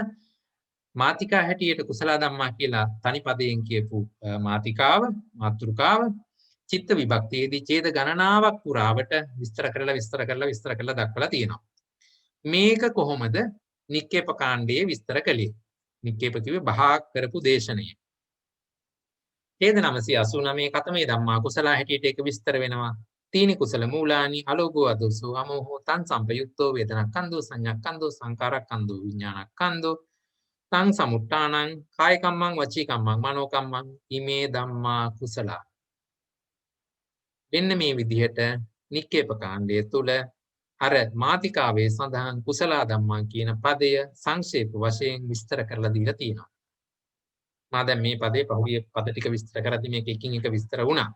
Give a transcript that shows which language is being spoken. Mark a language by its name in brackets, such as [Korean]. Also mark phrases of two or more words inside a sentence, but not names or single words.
[Sinhala] මාතිකා හැටියට [Pali] කුසල ධම්මා [Sinhala] කියලා තනි පදයෙන් කියපු මාතිකාව මාතෘකාව චිත්ත විභක්තියේදී ඡේද ගණනාවක් පුරාවට විස්තර කරලා දක්වලා තියෙනවා. මේක කොහොමද නික්කේප කාණ්ඩයේ විස්තර කළේ? නික්කේප කිව්වේ බහා කරපු දේශනය. ඡේද 989 [Pali] කතමේ ධම්මා කුසල [Sinhala] හැටියට ඒක විස්තර වෙනවා. [Pali] තීනි කුසල මූලානි අලෝභෝ අදෝසෝ අමෝහෝ තං සම්පයුක්තෝ වේදනක්ඛන්தோ සංඥාක්ඛන්தோ සංකාරක්ඛන්தோ විඥානක්ඛන්தோ තං සමුට්ඨානං කාය කම්මං වචී කම්මං මනෝ කම්මං ඉමේ ධම්මා කුසල. [Sinhala] මෙන්න මේ විදිහට නික්කේප කාණ්ඩය තුල අර මාතිකාවේ සඳහන් [Pali] කුසල ධම්මා [Sinhala] කියන පදය සංක්ෂේප වශයෙන් විස්තර කරලා දීලා තියෙනවා. මා දැන් මේ පදේ පහුගිය පද ටික විස්තර කරද්දි මේක එකින් එක විස්තර වුණා.